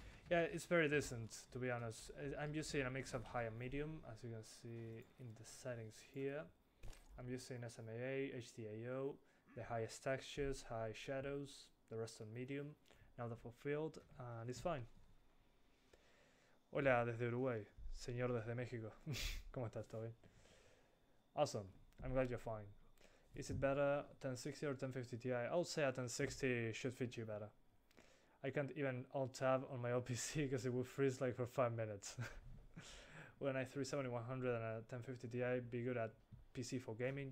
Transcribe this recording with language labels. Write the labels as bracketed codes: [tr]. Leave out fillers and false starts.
[en] Yeah, it's very decent, to be honest. I'm using a mix of high and medium, as you can see in the settings here. I'm using SMAA, HDAO, the highest textures, high shadows, the rest on medium, now the full field, and it's fine. [es] Hola desde Uruguay, señor desde México. ¿Cómo estás? ¿Todo bien? [en] Awesome, I'm glad you're fine. Is it better 1060 or 1050 Ti? I would say a 1060 should fit you better. I can't even alt-tab on my old PC because it would freeze like for 5 minutes. When i3 7100 and a 1050 Ti be good at PC for gaming?